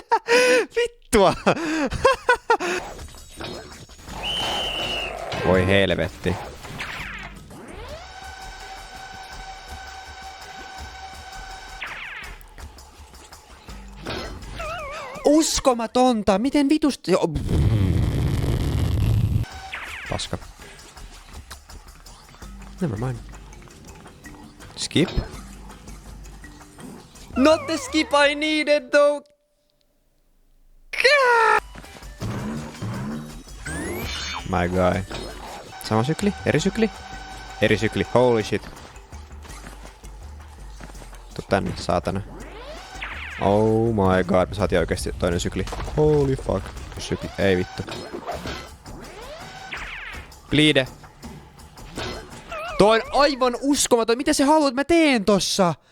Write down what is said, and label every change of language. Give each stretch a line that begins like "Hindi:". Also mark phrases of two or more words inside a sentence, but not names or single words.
Finnish: Vittua! Voi helvetti. Uskomatonta! Miten vitusti... Paska.
English: Never mind. Skip? Not the skip I needed though! My guy.
Finnish: Sama sykli? Eri sykli? Eri sykli.
English: Holy shit.
Finnish: Tuu tänne, saatana.
English: Oh my god,
Finnish: me saatiin oikeesti toinen sykli.
English: Holy fuck.
Finnish: Sykli. Ei vittu. Bleede. Toi on aivan uskomaton. Mitä sä haluat, mä teen tossa?